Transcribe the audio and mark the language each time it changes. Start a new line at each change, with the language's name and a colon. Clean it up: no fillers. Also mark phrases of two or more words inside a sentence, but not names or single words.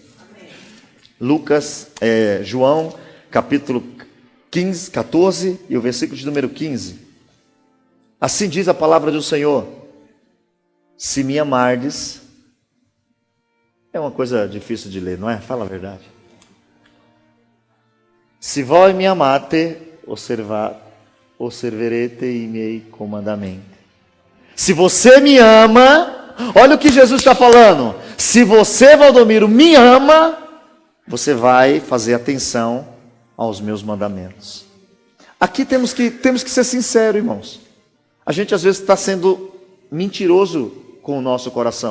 Portuguese: João, capítulo 14 e o versículo de número 15. Assim diz a palavra do Senhor: se me amardes, é uma coisa difícil de ler, não é? Fala a verdade.
Italian: Se voi me amate, osserverete i miei comandamenti.
Portuguese: Se você me ama, olha o que Jesus está falando. Se você, Valdomiro, me ama, você vai fazer atenção aos meus mandamentos. Aqui temos que ser sinceros, irmãos. A gente às vezes está sendo mentiroso com o nosso coração.